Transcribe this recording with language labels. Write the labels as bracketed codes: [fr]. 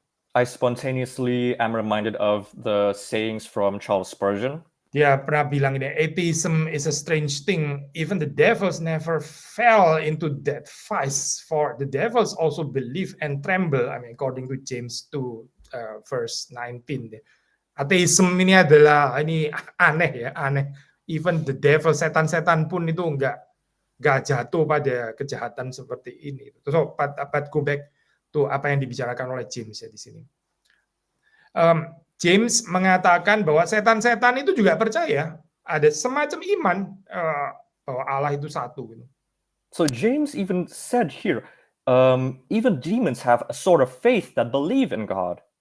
[en] I spontaneously am reminded of the sayings from Charles Spurgeon. [id] Dia pernah bilang ini, [en] atheism is a strange thing. Even the devils never fell into that vice, for the devils also believe and tremble. I mean, according to James 2, verse 19. [id] Atheism ini adalah aneh ya, aneh. [en] Even the devil, [id] setan-setan pun itu nggak jatuh pada kejahatan seperti ini. [en] So, but go back to [id] apa yang dibicarakan oleh James ya di sini. James mengatakan bahwa setan-setan itu juga percaya ada semacam iman bahwa Allah itu satu. [en] So James even said here, even demons have a sort of faith that believe in God.